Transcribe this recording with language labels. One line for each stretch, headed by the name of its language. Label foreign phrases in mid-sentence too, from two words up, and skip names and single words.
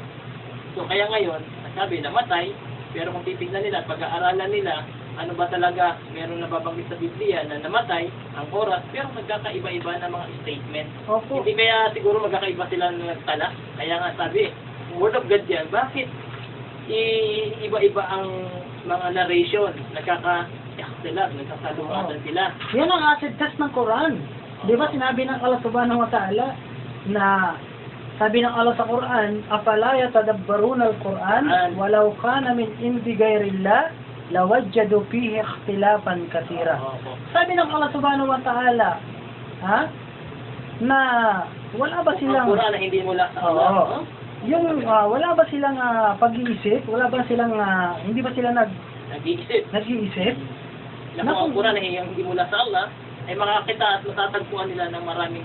Filipino: So kaya ngayon, sabi namatay, pero kung titignan nila, pag-aaralan nila, ano ba talaga, meron nababanggit sa Biblia na namatay ang oras, pero magkakaiba-iba na mga statement. Opo. Hindi kaya siguro magkakaiba sila ng nagtala. Kaya nga sabi,
English: Word of God
Filipino: yan, bakit iba-iba ang mga narration, nagkaka-ikhtilaf, nagkasalungatan sila. Yan ang
English: acid test
Filipino: ng Quran. Di ba sinabi ng Allah
Arabic: سبحانه وتعالى
Filipino: na sabi ng Allah sa Quran,
Arabic: أفلا يتدبرون القرآن ولو كان من عند غير الله لوجدوا فيه اختلافا كثيرا.
Filipino: Sabi ng Allah
Arabic: سبحانه وتعالى,
Filipino: ha? Na wala ba silang Quran na hindi mula sa Allah? Oo. Yung wala ba silang pag-iisip? Wala ba silang hindi ba sila Nag-iisip. nag-iisip? Na kung ang Quran na hindi mula sa Allah, ay makakita at matatagpuan nila ng maraming